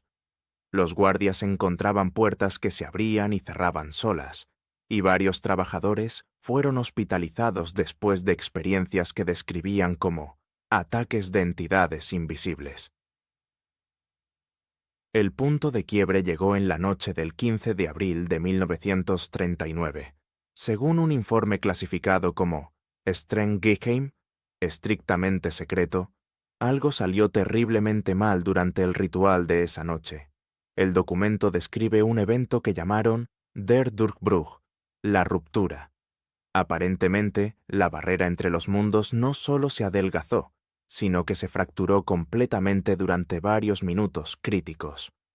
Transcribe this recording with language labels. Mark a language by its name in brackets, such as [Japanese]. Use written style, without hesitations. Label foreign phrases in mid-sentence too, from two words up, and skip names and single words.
[Spanish] Los guardias encontraban puertas que se abrían y cerraban solas, y varios trabajadores fueron hospitalizados después de experiencias que describían como ataques de entidades invisibles. El punto de quiebre llegó en la noche del 15 de abril de 1939. Según un informe clasificado como [German] streng geheim, [Spanish] estrictamente secreto, algo salió terriblemente mal durante el ritual de esa noche. El documento describe un evento que llamaron [German] Der Durchbruch, [Spanish] la ruptura. Aparentemente, la barrera entre los mundos no solo se adelgazó, sino que se fracturó completamente durante varios minutos críticos.